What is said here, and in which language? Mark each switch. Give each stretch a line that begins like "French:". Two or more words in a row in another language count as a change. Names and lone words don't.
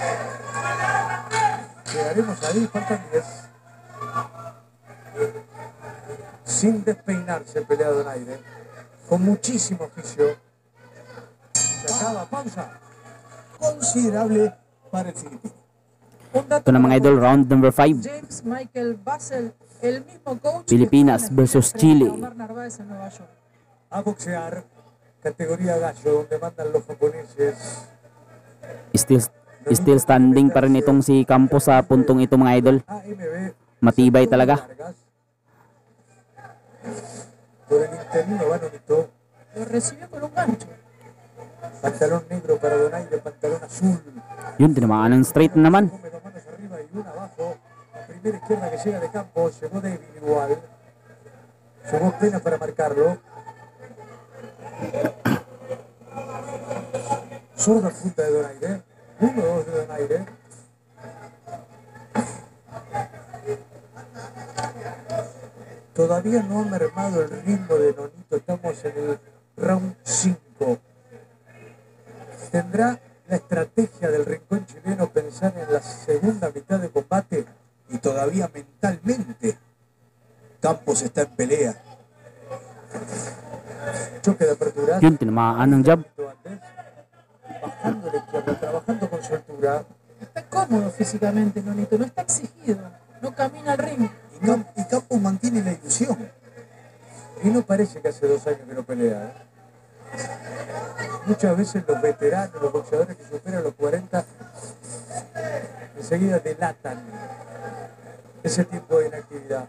Spanish: Llegaremos ahí, faltan 10. Sin despeinarse pelea Donaire, con muchísimo oficio. Se acaba, pausa. Considerable para el filipino. Un dato
Filipino: Ito na mga idol,
English: round number
Filipino: 5.
Spanish: James Michael Basel, el mismo coach Filipinas que versus frente a Chile. Omar Narváez en Nueva York. A boxear, categoría gallo, donde mandan los japoneses.
English: Still standing
Filipino: pa rin itong si Campos sa puntong ito mga idol. AMB. Matibay talaga.
Spanish: Por el interino va Nonito. Lo recibió con un gancho. Pantalón negro para Donaire, pantalón azul.
Filipino: Yun, tinamaan ng straight na naman.
Spanish: Come dos manos arriba y una abajo. La primera izquierda que llega de Campos, llegó débil igual. Llegó pena para marcarlo. Zurda punta de Donaire. 1-2 de Donaire. Todavía no ha mermado el ritmo de Nonito. Estamos en el round 5. ¿Tendrá la estrategia del rincón chileno pensar en la segunda mitad de combate? Y todavía mentalmente Campos está en pelea. Choque de apertura.
Filipino: Yun, tinamaan ng jab.
Spanish: Bajando la izquierda, trabajando con soltura. Está cómodo físicamente, Nonito, no está exigido, no camina al ring. Y Campos mantiene la ilusión. Y no parece que hace 2 años que no pelea, ¿eh? Muchas veces los veteranos, los boxeadores que superan los 40, enseguida delatan ese tiempo de inactividad.